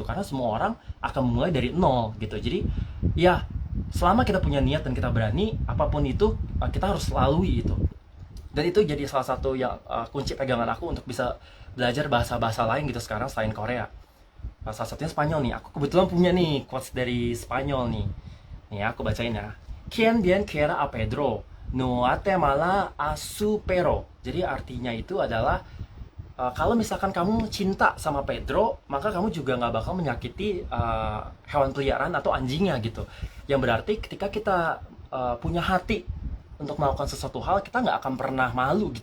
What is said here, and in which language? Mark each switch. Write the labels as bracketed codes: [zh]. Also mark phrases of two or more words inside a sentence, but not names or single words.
[id] Karena semua orang akan memulai dari nol gitu. Jadi ya selama kita punya niat dan kita berani, apapun itu kita harus lalui itu. Dan itu jadi salah satu yang kunci pegangan aku untuk bisa belajar bahasa-bahasa lain gitu sekarang selain Korea. Salah satunya Spanyol nih. Aku kebetulan punya nih quotes dari Spanyol nih. Nih aku bacain ya. [es] Quien bien quiera a Pedro, no ate mala a su pero. [id] Jadi artinya itu adalah kalau misalkan kamu cinta sama Pedro, maka kamu juga nggak bakal menyakiti hewan peliharaan atau anjingnya gitu. Yang berarti ketika kita punya hati untuk melakukan sesuatu hal, kita nggak akan pernah malu gitu.